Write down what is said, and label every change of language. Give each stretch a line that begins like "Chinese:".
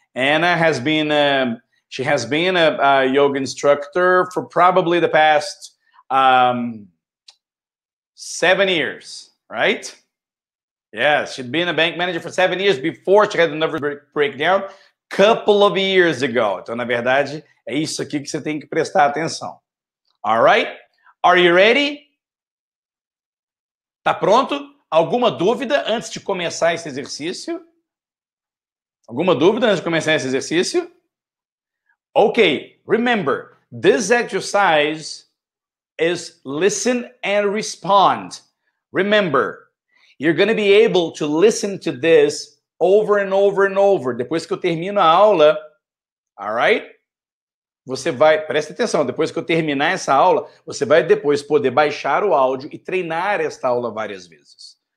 English: Anna has been, she has been a yoga instructor for probably the past 7 years, right? Yes, she'd been a bank manager for 7 years before she had a nervous breakdown. Couple of years ago.
Portuguese: Então, na verdade, é isso aqui que você tem que prestar atenção.
English: All right? Are you ready?
Portuguese: Tá pronto? Alguma dúvida antes de começar esse exercício? Alguma dúvida antes de começar esse exercício?
English: Okay, remember, this exercise is listen and respond. Remember, you're going to be able to listen to this over and over and over.
Portuguese: Depois que eu termino a aula,
English: all right?
Portuguese: Você vai, presta atenção, depois que eu terminar essa aula, você vai depois poder baixar o áudio e treinar esta aula várias vezes.